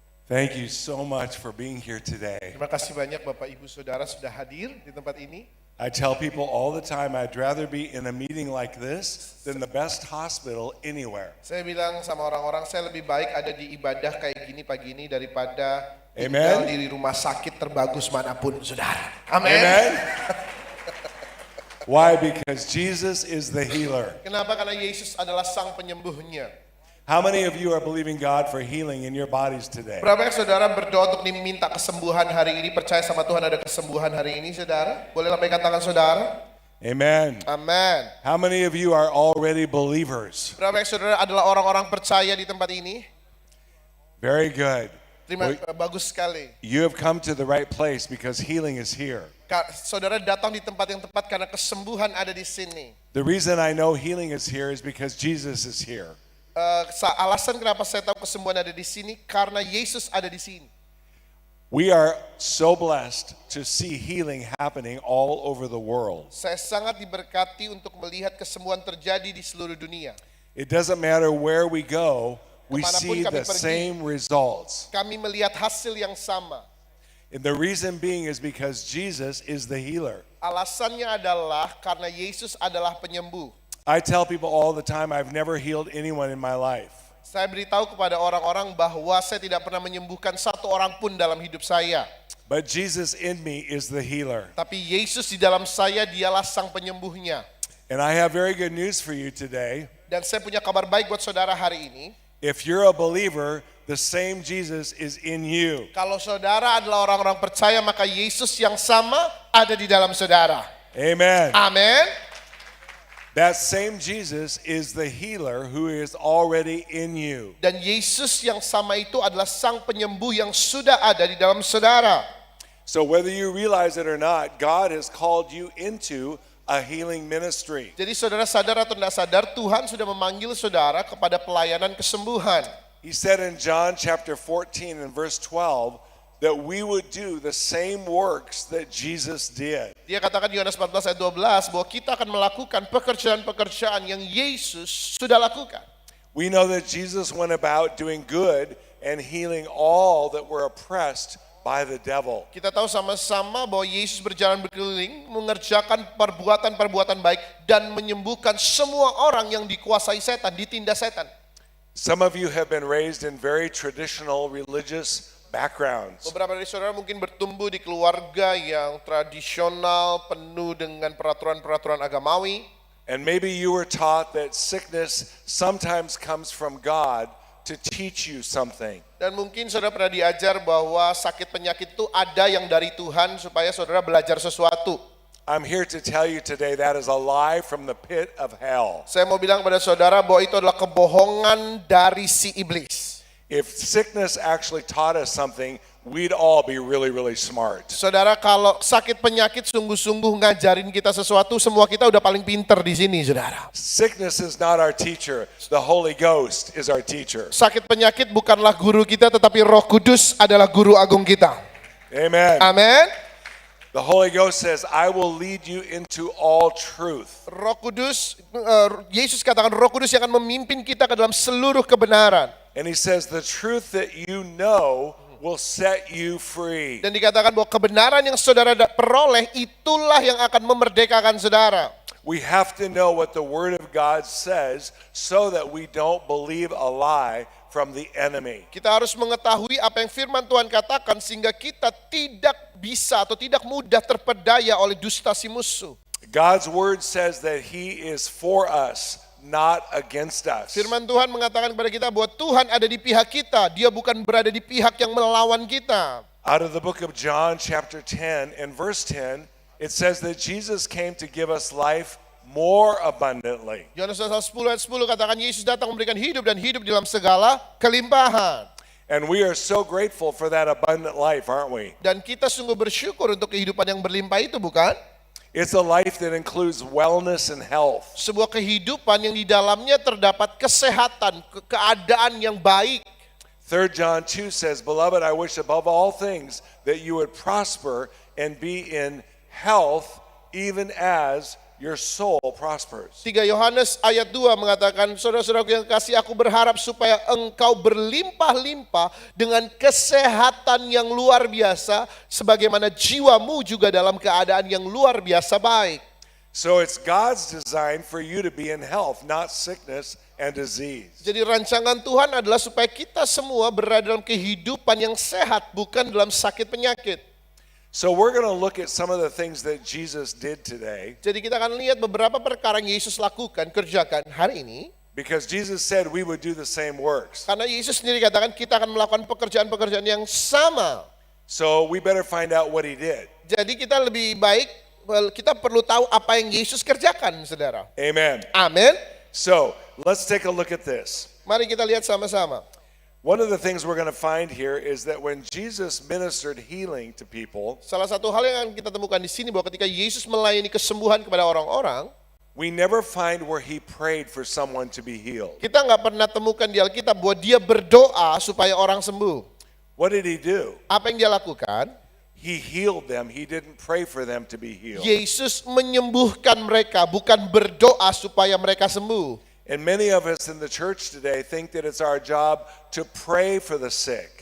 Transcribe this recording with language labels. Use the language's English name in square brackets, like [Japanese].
[English] Thank you so much for being here today. [Indonesian] Terima kasih banyak Bapak Ibu Saudara sudah hadir di tempat ini. [English] I tell people all the time I'd rather be in a meeting like this than the best hospital anywhere. [Indonesian] Saya bilang sama orang-orang, saya lebih baik ada di ibadah kayak gini pagi ini daripada [English] Amen. [Indonesian] tinggal di rumah sakit terbagus manapun, Saudara. Amin. [English] Amen. Why? Because Jesus is the healer. [Indonesian] Kenapa? Karena Yesus adalah sang penyembuhnya. [English] How many of you are believing God for healing in your bodies today? [Indonesian] Berapa yang saudara berdoa untuk diminta kesembuhan hari ini, percaya sama Tuhan ada kesembuhan hari ini, saudara? Boleh lambaikan tangan saudara? [English] Amen. [Indonesian] Amin. [English] How many of you are already believers? [Indonesian] Berapa yang saudara adalah orang-orang percaya di tempat ini? [English] Very good. [Indonesian] Bagus sekali. [English] You have come to the right place because healing is here. [Indonesian] Saudara datang di tempat yang tepat karena kesembuhan ada di sini. [English] The reason I know healing is here is because Jesus is here. [Indonesian] Alasan kenapa saya tahu kesembuhan ada di sini karena Yesus ada di sini. [English] We are so blessed to see healing happening all over the world. [Indonesian] Saya sangat diberkati untuk melihat kesembuhan terjadi di seluruh dunia. [English] It doesn't matter where we go, we [Indonesian] Kemanapun [English] see [Indonesian] kami [English] the [Indonesian] pergi, [English] same results. [Indonesian] Kami melihat hasil yang sama. [English] And the reason being is because Jesus is the healer. [Indonesian] Alasannya adalah karena Yesus adalah penyembuh. [English] I tell people all the time I've never healed anyone in my life. [Indonesian] Saya beritahu kepada orang-orang bahwa saya tidak pernah menyembuhkan satu orang pun dalam hidup saya. [English] But Jesus in me is the healer. [Indonesian] Tapi Yesus di dalam saya dialah sang penyembuhnya. [English] And I have very good news for you today. [Indonesian] Dan saya punya kabar baik buat saudara hari ini. [English] If you're a believer, the same Jesus is in you. [Indonesian] Kalau saudara adalah orang-orang percaya, maka Yesus yang sama ada di dalam saudara. [English] Amen. [Indonesian] Amin. [English] That same Jesus is the healer who is already in you. [Indonesian] Dan Yesus yang sama itu adalah sang penyembuh yang sudah ada di dalam saudara. [English] So whether you realize it or not, God has called you into a healing ministry. [Indonesian] Jadi saudara sadar atau tidak sadar, Tuhan sudah memanggil saudara kepada pelayanan kesembuhan. [English] He said in John chapter 14 and verse 12 that we would do the same works that Jesus did. [Indonesian] Dia katakan di Yohanes 14 ayat 12 bahwa kita akan melakukan pekerjaan-pekerjaan yang Yesus sudah lakukan. [English] We know that Jesus went about doing good and healing all that were oppressed by the devil. [Indonesian] Kita tahu sama-sama bahwa Yesus berjalan berkeliling mengerjakan perbuatan-perbuatan baik dan menyembuhkan semua orang yang dikuasai setan, ditindas setan. [English] Some of you have been raised in very traditional religious backgrounds. [Indonesian] Beberapa dari saudara mungkin bertumbuh di keluarga yang tradisional, penuh dengan peraturan-peraturan agamawi. [English] And maybe you were taught that sickness sometimes comes from God to teach you something. [Indonesian] Dan mungkin saudara pernah diajar bahwa sakit penyakit itu ada yang dari Tuhan supaya saudara belajar sesuatu. [English] I'm here to tell you today that is a lie from the pit of hell. [Indonesian] Saya mau bilang pada saudara bahwa itu adalah kebohongan dari si iblis. [English] If sickness actually taught us something, we'd all be really, really smart. [Indonesian] Saudara, kalau sakit penyakit sungguh-sungguh ngajarin kita sesuatu, semua kita udah paling pinter di sini, saudara. [English] Sickness is not our teacher. The Holy Ghost is our teacher. [Indonesian] Sakit penyakit bukanlah guru kita, tetapi Roh Kudus adalah guru agung kita. [English] Amen. [Indonesian] Amin. [English] The Holy Ghost says, I will lead you into all truth. [Indonesian] Roh Kudus, Yesus katakan Roh Kudus yang akan memimpin kita ke dalam seluruh kebenaran. [English] And he says, the truth that you know will set you free. [Indonesian] Dan dikatakan bahwa kebenaran yang saudara peroleh itulah yang akan memerdekakan saudara. [English] We have to know what the Word of God says so that we don't believe a lie from the enemy. [Indonesian] Kita harus mengetahui apa yang firman Tuhan katakan sehingga kita tidak bisa atau tidak mudah terpedaya oleh dusta si musuh. [English] God's Word says that He is for us, not against us. [Indonesian] Firman Tuhan mengatakan kepada kita bahwa Tuhan ada di pihak kita, Dia bukan berada di pihak yang melawan kita. [English] Out of the book of John chapter 10 and verse 10, it says that Jesus came to give us life more abundantly. [Indonesian] Yohanes 10 ayat 10 katakan Yesus datang memberikan hidup dan hidup dalam segala kelimpahan. [English] And we are so grateful for that abundant life, aren't we? [Indonesian] Dan kita sungguh bersyukur untuk kehidupan yang berlimpah itu, bukan? [English] It's a life that includes wellness and health. [Indonesian] Sebuah kehidupan yang di dalamnya terdapat kesehatan, keadaan yang baik. [English] 3 John 2 says, Beloved, I wish above all things that you would prosper and be in health even as your soul prospers. [Indonesian] 3 Yohanes ayat 2 mengatakan, saudara-saudaraku yang kasih, aku berharap supaya engkau berlimpah-limpah dengan kesehatan yang luar biasa, sebagaimana jiwamu juga dalam keadaan yang luar biasa baik. [English] So it's God's design for you to be in health, not sickness and disease. [Indonesian] Jadi rancangan Tuhan adalah supaya kita semua berada dalam kehidupan yang sehat, bukan dalam sakit penyakit. [English] So we're going to look at some of the things that Jesus did today, [Indonesian] Jadi kita akan lihat beberapa perkara yang Yesus lakukan, kerjakan hari ini. [English] because Jesus said we would do the same works. [Indonesian] Karena Yesus sendiri katakan kita akan melakukan pekerjaan-pekerjaan yang sama. [English] So we better find out what he did. [Indonesian] Jadi kita lebih baik, kita perlu tahu apa yang Yesus kerjakan, saudara. [English] Amen. [Indonesian] Amin. [English] So let's take a look at this. [Indonesian] Mari kita lihat sama-sama. [English] One of the things we're going to find here is that when Jesus ministered healing to people, [Indonesian] Salah satu hal yang akan kita temukan di sini bahwa ketika Yesus melayani kesembuhan kepada orang-orang, [English] we never find where he prayed for someone to be healed. [Indonesian] kita nggak pernah temukan di Alkitab bahwa dia berdoa supaya orang sembuh. [English] What did he do? [Indonesian] Apa yang dia lakukan? [English] He healed them. He didn't pray for them to be healed. [Indonesian] Yesus menyembuhkan mereka, bukan berdoa supaya mereka sembuh. [English] And many of us in the church today think that it's our job to pray for the sick.